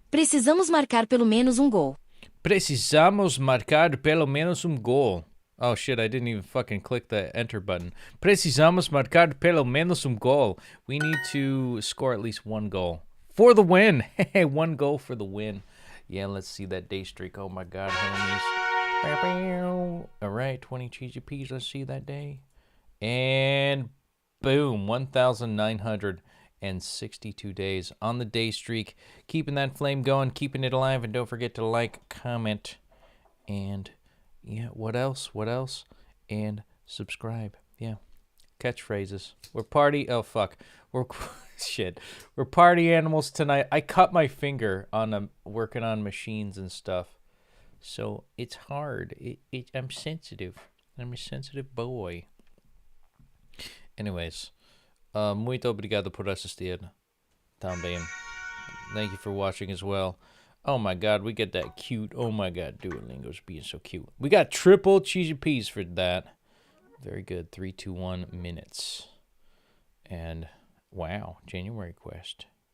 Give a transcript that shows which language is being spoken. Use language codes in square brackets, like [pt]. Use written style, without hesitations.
[pt] Precisamos marcar pelo menos um gol. Precisamos marcar pelo menos gol. [en] Oh shit, I didn't even fucking click the enter button. [pt] Precisamos marcar pelo menos gol. [en] We need to score at least one goal. For the win! One goal for the win. Yeah, let's see that day streak. Oh my god, homies. Alright, 20 cheesy peas, let's see that day. And boom, 1,962 days on the day streak. Keeping that flame going, keeping it alive, and don't forget to like, comment, and yeah, what else? And subscribe. Yeah. Catchphrases. We're party. Oh, fuck. We're shit. We're party animals tonight. I cut my finger on working on machines and stuff. So it's hard. I'm sensitive. I'm a sensitive boy. Anyways. [pt] Muito obrigado por assistir. Também. [en] Thank you for watching as well. Oh my god, we get that cute. Oh my god, Duolingo's being so cute. We got triple cheesy peas for that. Very good. 3, 2, 1 minutes. And wow, January quest.